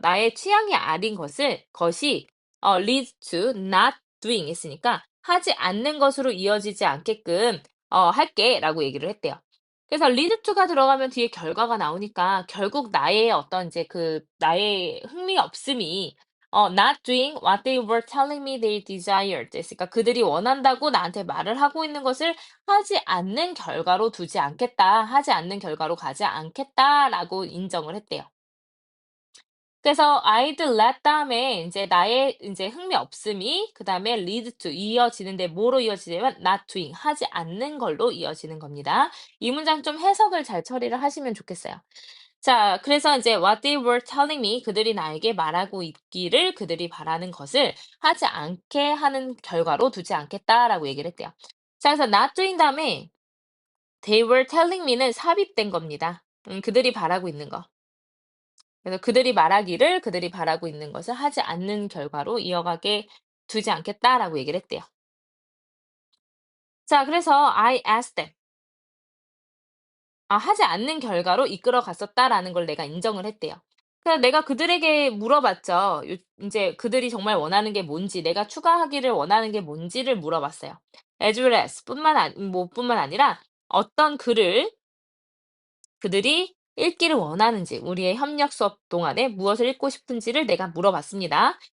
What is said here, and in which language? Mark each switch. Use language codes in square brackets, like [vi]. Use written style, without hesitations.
[ko] 나의 취향이 아닌 것이 [en] leads to not doing [ko] 했으니까 "하지 않는 것으로 이어지지 않게끔 할게."라고 얘기를 했대요. 그래서 lead to가 들어가면 뒤에 결과가 나오니까 결국 나의 어떤 이제 나의 흥미 없음이 [en] not doing what they were telling me they desired. [ko] 그러니까 그들이 원한다고 나한테 말을 하고 있는 것을 하지 않는 결과로 두지 않겠다. 하지 않는 결과로 가지 않겠다라고 인정을 했대요. 그래서 [en] I'd let [ko] 다음에 이제 나의 이제 흥미 없음이 그다음에 lead to 이어지는데 뭐로 이어지냐면 [en] not doing [ko] 하지 않는 걸로 이어지는 겁니다. 이 문장 좀 해석을 잘 처리를 하시면 좋겠어요. 자, 그래서 이제 [en] what they were telling me [ko] 그들이 나에게 말하고 있기를 그들이 바라는 것을 하지 않게 하는 결과로 두지 않겠다라고 얘기를 했대요. 자, 그래서 [en] not doing [ko] 다음에 [en] they were telling me [ko] 는 삽입된 겁니다. 그들이 바라고 있는 거. 그래서 그들이 말하기를 그들이 바라고 있는 것을 하지 않는 결과로 이어가게 두지 않겠다라고 얘기를 했대요. [en] 자, 그래서 I asked them. [ko] 하지 않는 결과로 이끌어 갔었다라는 걸 내가 인정을 했대요. 그래서 내가 그들에게 물어봤죠. 인제 그들이 정말 원하는 게 뭔지, 내가 추가하기를 원하는 게 뭔지를 물어봤어요. [en] as well as [ko] 뿐만 아니라 어떤 글을 그들이 읽기를 원하는지, 우리의 협력 수업 동안에 무엇을 읽고 싶은지를 내가 물어봤습니다.